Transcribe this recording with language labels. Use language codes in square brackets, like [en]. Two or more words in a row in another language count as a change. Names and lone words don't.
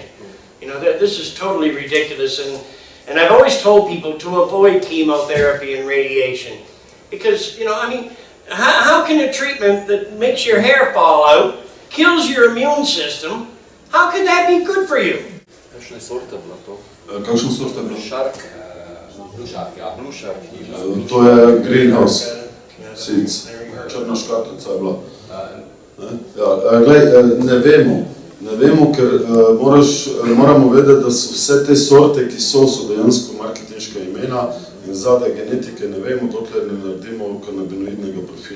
[en] This is totally ridiculous, and I've always told people to avoid chemotherapy and radiation. Because, how can a treatment that makes your hair fall out, kills your immune system, how could that be good for you? [sl] Kakšne sorte je bilo to? Kakšne sorte je bilo? Blue Shark, ja. Blue Shark. To je Greenhouse Seeds. Črna škatlica je bila. Ne vemo, ker moramo vedeti, da so vse te sorte, ki so dejansko marketinška imena in zadaj genetike ne vemo, dokler ne naredimo kanabinoidnega profila.